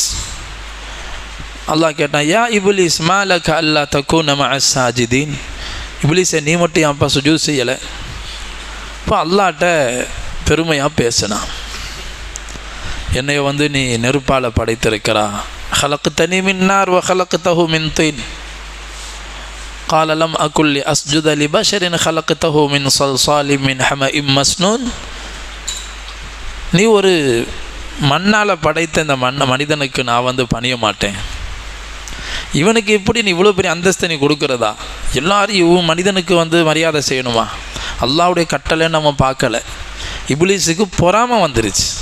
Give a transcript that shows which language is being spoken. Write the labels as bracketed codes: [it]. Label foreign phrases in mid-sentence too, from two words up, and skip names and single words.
[ta] அல்லாஹ் கேட்டான், [ar] يا إبليس ما لك ألا تكون مع الساجدين, [ta] இப்லீஸை நீ மட்டும் ஏன்ப்பா சுஜூது செய்யலை? இப்போ அல்லாஹ்ட்ட பெருமையாக பேசினான், என்னைய நீ நெருப்பால் படைத்திருக்கிறா. [ar] خلقتني من نار وخلقته من طين قال لم أكن لأسجد لبشر خلقته من صلصال من حمأ مسنون. [ta] நீ ஒரு மண்ணால் படைத்த இந்த மனிதனுக்கு நான் பணிய மாட்டேன். இவனுக்கு எப்படி நீ இவ்வளோ பெரிய அந்தஸ்தை நீ கொடுக்குறதா? எல்லாரும் மனிதனுக்கு மரியாதை செய்யணுமா? அல்லாஹ்வுடைய கட்டளை நம்ம பார்க்கல. இப்லீஸுக்கு பொறாமை வந்துருச்சு.